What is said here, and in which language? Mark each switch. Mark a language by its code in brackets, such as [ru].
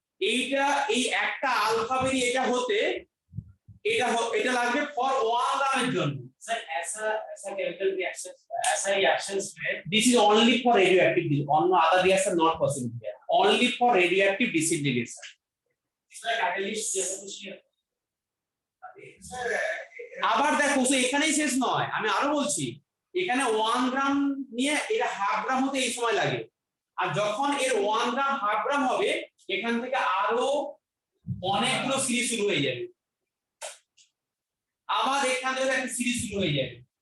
[bn] এইটা এই একটা আলফা বেরিয়ে এটা হতে এটা লাগবে ফর 1 গ্রামের জন্য। [hi] सर ऐसा ऐसा केमिकल रिएक्शन ऐसा रिएक्शंस में [en] This is only for radioactive, on other reaction not possible here, only for radioactive disintegration। [hi] इसमें कैटलिस्ट जैसा कुछ नहीं होता। सर [bn] আবার দেখো তো এখানেই শেষ নয়, আমি আরো বলছি, এখানে 1 গ্রাম নিয়ে এটা হাফ গ্রাম হতে এই সময় লাগে, আর যখন এর 1 গ্রাম হাফ গ্রাম হবে এখান থেকে আরো অনেকগুলো সিরিজ শুরু হয়ে যাবে, আবার এখান থেকে একটা সিরিজ শুরু হয়ে যাবে।